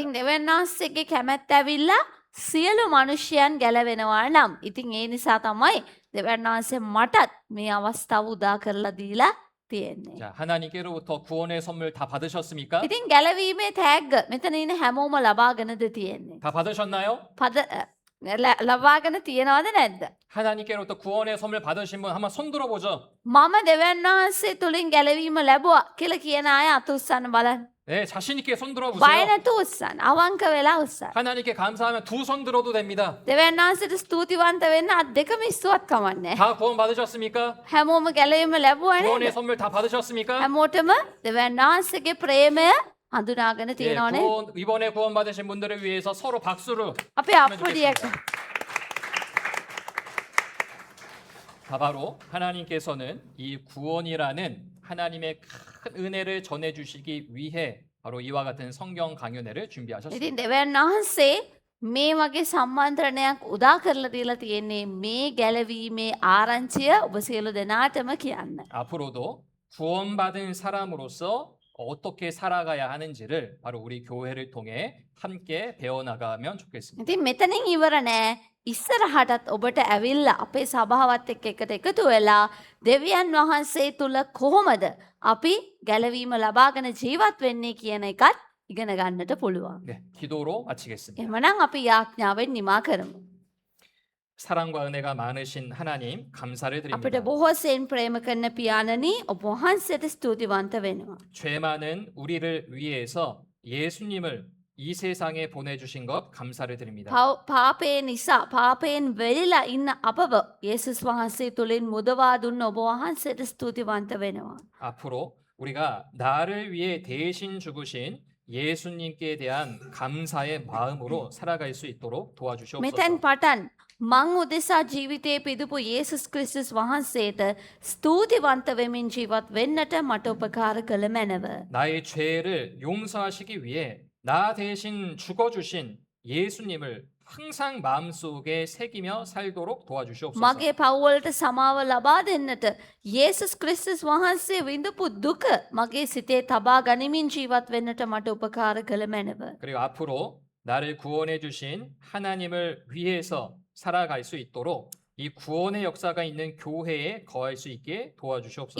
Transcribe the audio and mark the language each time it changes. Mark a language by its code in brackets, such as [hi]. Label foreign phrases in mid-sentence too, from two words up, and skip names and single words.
[si] ඉතින් දෙවියන් වහන්සේගේ කැමැත්ත ඇවිල්ලා සියලු මනුෂ්‍යයන් ගැලවෙනවා නම් ඉතින් ඒ නිසා තමයි දෙවියන් වහන්සේ මටත් මේ අවස්ථාව උදා කරලා දීලා තියෙන්නේ. [ko] 자, 하나님께로부터 구원의 선물 다 받으셨습니까? [si] ඉතින් ගැලවීමේ තෑග්ග මෙතන ඉන්න හැමෝම ලබාගෙනද තියෙන්නේ. [ko] 다 받으셨나요? [si] ලබාගෙන තියෙනවද නැද්ද? [ko] 하나님께로부터 구원의 선물 받으신 분 한번 손 들어보죠. [si] මම දෙවියන් වහන්සේ තුලින් ගැලවීම ලැබුවා කියලා කියන අය අත උස්සන්න බලන්න. [ko] 네, 자신 있게 손 [si] බය [ko] 들어보세요. [si] නැතුව උස්සන්න. අවංක වෙලා උස්සන්න. [ko] 하나님께 감사하면 두 손 들어도 됩니다. [si] දෙවියන් වහන්සේට ස්තුතිවන්ත වෙන්න අත් දෙකම ඉස්සුවත් කමන්නේ. [ko] 다 구원 받으셨습니까? [si] හැමෝම ගැලවීම ලැබුවා [ko] 구원의 [si] නේද? [ko] 선물 다 받으셨습니까? [si] හැමෝටම දෙවියන් වහන්සේගේ ප්‍රේමය හඳුනාගෙන [ko] 예, [si] තියෙනවනේ. [ko] 이번에 구원 받으신 분들을 위해서 서로 박수로 [si] අපි අප්පුඩියක් [ko] 다 바로 하나님께서는 이 구원이라는 하나님의 큰 은혜를 전해 주시기 위해 바로 이와 같은 성경 강연회를 준비하셨습니다. [si] ඉතින් දෙවියන් වහන්සේ මේ වගේ සම්මන්ත්‍රණයක් උදා කරලා දීලා තියෙන්නේ මේ ගැලවීමේ ආරංචිය ඔබ සියලු දෙනාටම කියන්න. [ko] 앞으로도 구원받은 사람으로서 어떻게 살아가야 하는지를 바로 우리 교회를 통해 함께 배워나가면 좋겠습니다. [si] ඉතින් මෙතනින් ඉවර නෑ. ඉස්සරහටත් ඔබට ඇවිල්ලා අපේ සභාවත් එක්ක එකට එකතු වෙලා දෙවියන් වහන්සේ තුල කොහොමද අපි ගැලවීම ලබාගෙන ජීවත් වෙන්නේ කියන එකත් ඉගෙන ගන්නට පුළුවන්. [ko] 네, 기도로 마치겠습니다. [si] එහෙමනම් අපි යාඥාවෙන් නිමා කරමු. [ko] 사랑과 은혜가 많으신 하나님 감사를 [si] අපිට [ko] 드립니다. [si] බොහෝසෙන් ප්‍රේම කරන පියාණනි ඔබ වහන්සේට ස්තුතිවන්ත වෙනවා. [ko] 죄 많은 우리를 위해서 예수님을 이 세상에 보내주신 것 감사를 드립니다. [si] පාපේ නිසා පාපයෙන් වෙලිලා ඉන්න අපව යේසුස් වහන්සේ තුලින් මුදවා දුන්න ඔබ වහන්සේට ස්තුතිවන්ත වෙනවා. [ko] 앞으로 우리가 나를 위해 대신 죽으신 예수님께 대한 감사의 마음으로 살아갈 수 있도록 도와주시옵소서. [si] මෙතැන් පටන් මං උදෙසා ජීවිතයේ පිදුපු යේසුස් ක්‍රිස්තුස් වහන්සේට ස්තුතිවන්ත වෙමින් ජීවත් වෙන්නට මට උපකාර කළ මැනව. [ko] 나의 죄를 용서하시기 위해 나 대신 죽어주신 예수님을 항상 마음속에 새기며 살도록 도와주시옵소서. [si] මගේ පව්වලට සමාව ලබා දෙන්නට යේසුස් ක්‍රිස්තුස් වහන්සේ විඳපු දුක මගේ සිතේ තබා ගනිමින් ජීවත් වෙන්නට මට උපකාර කළ මැනව. [ko] 그리고 앞으로 나를 구원해 주신 하나님을 위해서 살아갈 수 있도록 이 구원의 역사가 있는 교회에 거할 수 있게 도와주시옵소서.